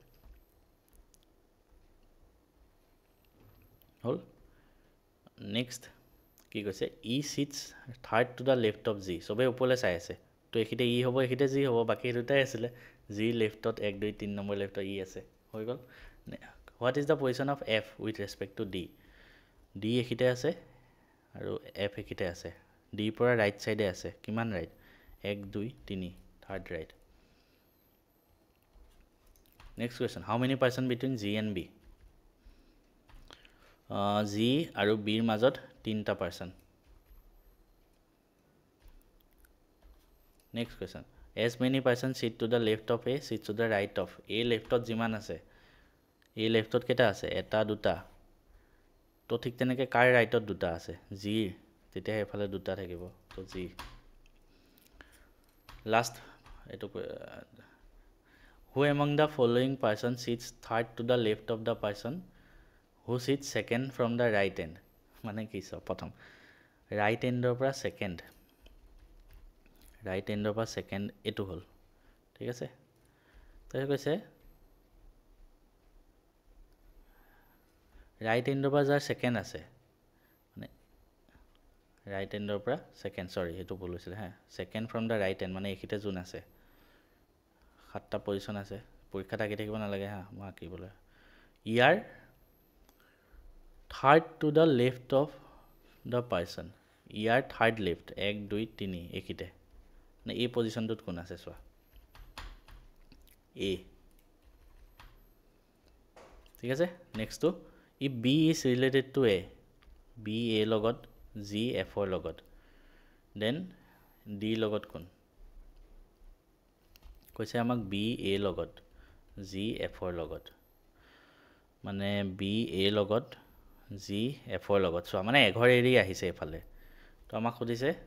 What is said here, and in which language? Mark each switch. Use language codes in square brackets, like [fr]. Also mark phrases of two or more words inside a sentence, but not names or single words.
[as] হ'ল নেক্সট কি কৈছে [en] E sits third to the left of G [as] চবেই ওপৰলৈ চাই আছে তো এইখিতে ই হ'ব এইখিতে জি হ'ব বাকী দুটাই আছিলে জি লেফ্টত 1 2 3 নম্বৰ লেফ্টত ই আছে হৈ গ'ল [en] what is the position of F with respect to D D [as] এইখিতে আছে আৰু এফ এইখিতে আছে ডিৰ পৰা ৰাইট চাইডে আছে কিমান ৰাইট 1 2 3 [en] Third right. Next question. How many person between G and B? [as] G আৰু B ৰ মাজত 3টা person. [en] Next question. As many person sit to the left of A, sit to the right of A [as] left ত যিমান আছে A left ত কেটা আছে এটা দুটা তো ঠিক তেনেকে কাৰ right ত দুটা আছে G তেতিয়া এফালে দুটা থাকিব তো G last এটো [en] who among the following person sits third to the left of the person who sits second from the right end [as] মানে কি সব প্ৰথম [en] right end [as] ৰ পৰা second [en] right end [as] ৰ পৰা second এটো হল ঠিক আছে তো কৈছে [en] right end [as] ৰ পৰা যাৰ second আছে মানে right end ৰ পৰা [en] second sorry [as] এটো ভুল হৈছিল হা [en] second from the right end [as] মানে এখিতে জোন আছে সাতটা পজিশন আছে পৰীক্ষা থাকি থাকিব না লাগে হা মই আঁকিবলৈ ইয়াৰ [en] third to the left of the person [as] ইয়াৰ third left 1 2 3 এখিতে মানে এই পজিশনটোত কোন আছে সোৱা A ঠিক আছে [en] next two if B is related to A [as] B A লগত G F ৰ লগত then D লগত কোন কৈছে আমাক B A লগত G F ৰ লগত মানে B A লগত G F ৰ লগত সোৱা মানে এঘৰ এৰি আহিছে এফালে তো আমাক খুদিছে